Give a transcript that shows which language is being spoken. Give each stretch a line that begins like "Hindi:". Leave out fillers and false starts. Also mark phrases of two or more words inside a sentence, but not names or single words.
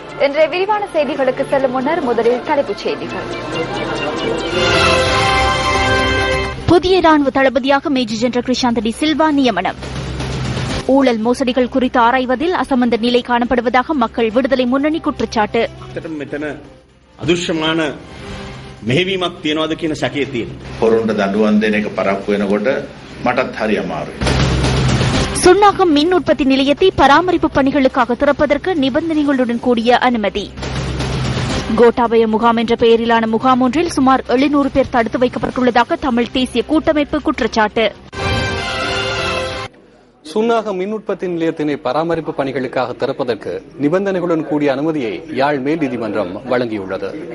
Tamil: இன்றைய விரிவான செய்திகளுக்கு செல்லும் முன்னர் முதலில் தலைப்புச் செய்திகள். புதிய ராணுவ தளபதியாக மேஜர் ஜெனரல் கிருஷாந்த் டி சில்வா நியமனம். ஊழல் மோசடிகள் குறித்து ஆராய்வதில் அசமந்த நிலை காணப்படுவதாக மக்கள் விடுதலை முன்னணி குற்றச்சாட்டு.
Sinhala: අදුෂ්‍යමාන මෙහෙවීමක් තියනවාද කියන සැකය තියෙනවා. පොරොන්ට දඬුවම් දෙන එක පරක්කු වෙනකොට මටත් හරි අමාරුයි.
Tamil: சுன்னாகம் மின் உற்பத்தி நிலையத்தை பராமரிப்பு பணிகளுக்காக திறப்பதற்கு நிபந்தனைகளுடன் கூடிய அனுமதி. கோட்டாபய முகாம் என்ற பெயரிலான முகாம் ஒன்றில் சுமார் 700 பேர் தடுத்து வைக்கப்பட்டுள்ளதாக தமிழ் தேசிய கூட்டமைப்பு குற்றச்சாட்டு. சுன்னாகம் மின் உற்பத்தி நிலையத்தினை பராமரிப்பு பணிகளுக்காக திறப்பதற்கு நிபந்தனைகளுடன் கூடிய அனுமதியை யாழ் மேல் நீதிமன்றம் வழங்கியுள்ளது.